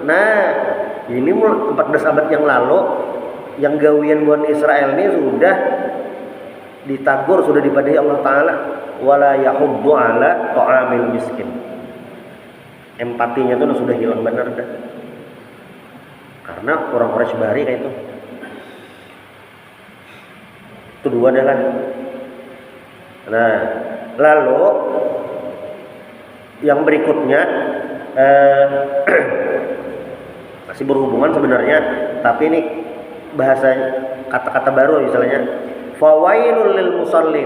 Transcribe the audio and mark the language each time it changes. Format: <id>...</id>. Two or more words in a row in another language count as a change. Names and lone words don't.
<id>Nah ini 14 abad yang lalu yang gawian Bani Israel ini sudah ditagur, sudah dipadahi Allah Ta'ala</id> <ar>ولا يحض على طعام المسكين.</ar> <id>Empatinya itu sudah hilang benar dah. Karena orang Quraisy Bahari kayak itu. Itu dua adalah. Nah, lalu yang berikutnya masih berhubungan sebenarnya, tapi ini bahasa kata-kata baru misalnya</id> <ar>فويل للمصلين.</ar>